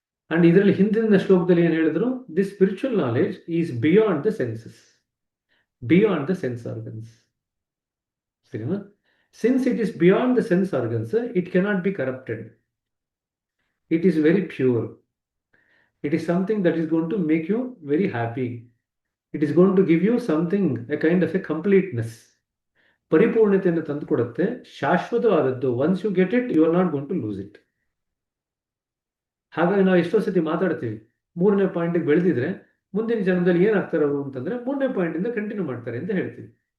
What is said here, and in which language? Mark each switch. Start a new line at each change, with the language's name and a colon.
English: and
Kannada: ಇದರಲ್ಲಿ ಹಿಂದಿನ ಶ್ಲೋಕದಲ್ಲಿ ಏನು ಹೇಳಿದ್ರು?
English: This spiritual knowledge is beyond the senses, beyond the sense organs.
Kannada: ಸರಿನಾ?
English: Since it is beyond the sense organs, it cannot be corrupted. It is very pure. It is something that is going to make you very happy. It is going to give you something, a kind of a completeness.
Kannada: ಪರಿಪೂರ್ಣತೆಯನ್ನು ತಂದುಕೊಡುತ್ತೆ, ಶಾಶ್ವತವಾದದ್ದು.
English: Once you get it, you are not going to lose it.
Kannada: ಹಾಗಾಗಿ ನಾವು ಎಷ್ಟೋ ಸತಿ ಮಾತಾಡ್ತೀವಿ, 3ನೇ ಪಾಯಿಂಟಿಗೆ ಬೆಳೆದಿದ್ರೆ ಮುಂದಿನ ಜನ್ಮದಲ್ಲಿ ಏನಾಗ್ತಾರೆ ಅವರು ಅಂತಂದ್ರೆ 3ನೇ ಪಾಯಿಂಟಿಂದ ಕಂಟಿನ್ಯೂ ಮಾಡ್ತಾರೆ ಅಂತ ಹೇಳ್ತೀವಿ.